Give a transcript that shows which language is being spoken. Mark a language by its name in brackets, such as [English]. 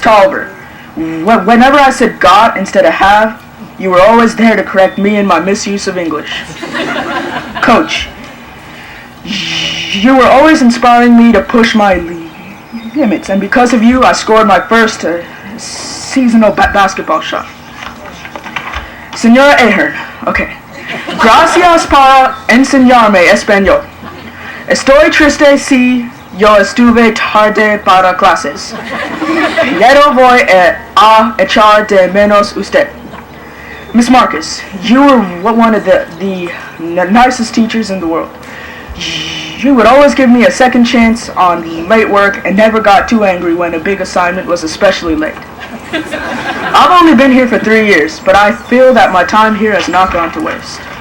[English] Tolliver, whenever I said got instead of have, you were always there to correct me in my misuse of English. Coach, you were always inspiring me to push my limits, and because of you, I scored my first seasonal basketball shot. [Spanish] Señora Ahern, okay. Gracias para enseñarme español. Estoy triste si yo estuve tarde para clases. Pero voy a echar de menos usted. [English] Miss Marcus, you were one of the nicest teachers in the world. You would always give me a second chance on late work and never got too angry when a big assignment was especially late. I've only been here for 3 years, but I feel that my time here has not gone to waste.